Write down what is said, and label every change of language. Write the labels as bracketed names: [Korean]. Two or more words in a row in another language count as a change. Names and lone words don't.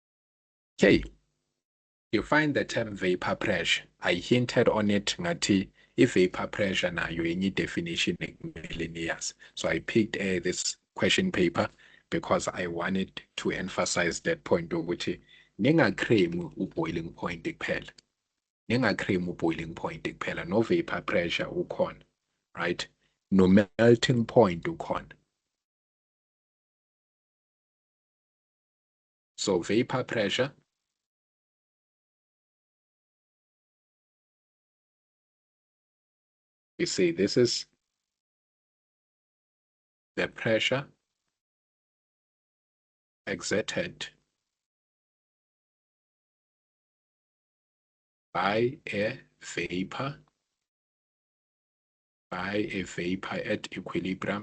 [English] Okay, you find the term vapor pressure. I hinted on it [Zulu] ngati [English] I-vapor pressure [Zulu] nayo yenye definition ekumele niyazi. [English] So I picked this question paper because I wanted to emphasize that point [Zulu] ukuthi ningaclaim u-boiling point kuphela. Ningaclaim u-boiling point kuphela. [English] No vapor pressure [Zulu] ukhona, [English] right? No melting point ukhona. So vapor pressure we say this is the pressure exerted by a vapor at equilibrium.